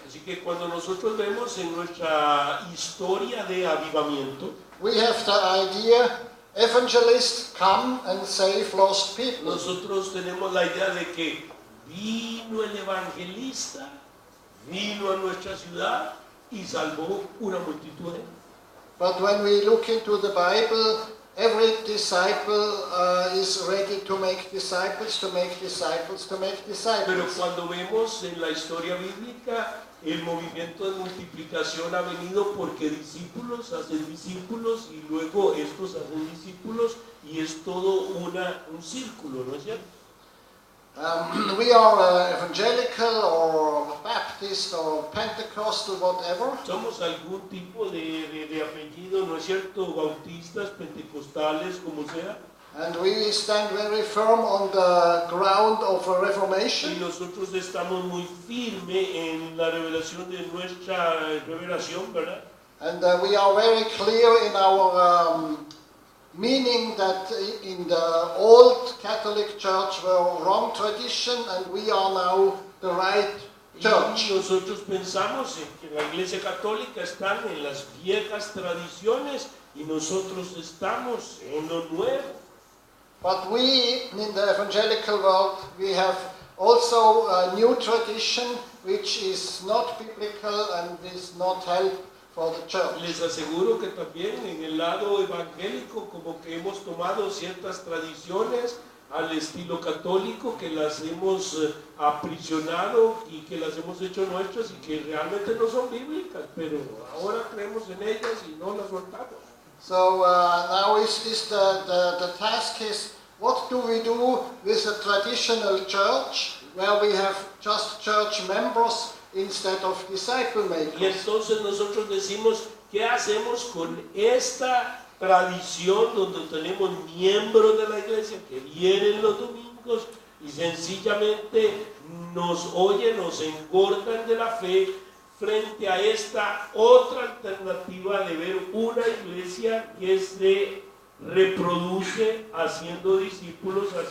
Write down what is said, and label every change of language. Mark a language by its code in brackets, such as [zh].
[es] Así que cuando nosotros vemos en nuestra historia de avivamiento, [en] we have the idea evangelists come and save lost people. [es] nosotros tenemos la idea de que vino el evangelista, vino a nuestra ciudad y salvó una multitud de gente. [en] But when we look into the Bible, every disciple is ready to make disciples, to make disciples, to make [es] Pero [en] disciples. [es] cuando vemos en la historia bíblica, el movimiento de multiplicación ha venido porque discípulos hacen discípulos y luego estos hacen discípulos y es todo un círculo, ¿no es cierto? [en] We are evangelical or Baptist or Pentecostal, whatever. [es] Somos algún tipo de apellido, ¿no es cierto? Bautistas, pentecostales, como sea. [en] And we stand very firm on the ground of a [es] Y [en] reformation. [es] nosotros estamos muy firmes en la revelación de nuestra revelación, ¿verdad? [en] And we are very clear in our meaning that in the old Catholic Church were wrong tradition and we are now the right church. [es] Y nosotros pensamos en que la Iglesia Católica está en las viejas tradiciones y nosotros estamos en lo nuevo. [en] But we, in the evangelical world, we have also a new tradition which is not biblical and is not help for the church. [es] Les aseguro que también en el lado evangélico como que hemos tomado ciertas tradiciones al estilo católico que las hemos aprisionado y que las hemos hecho nuestras y que realmente no son bíblicas, pero ahora creemos en ellas y no las soltamos. [en] So now the task is, what do we do with a traditional church where we have just church members instead of disciple [es] Y [en] makers? [es] entonces nosotros decimos, ¿qué hacemos con esta tradición donde tenemos miembros de la iglesia que vienen los domingos y sencillamente nos oyen, nos engordan de la fe frente a esta otra alternativa de ver una iglesia que se reproduce haciendo discípulos?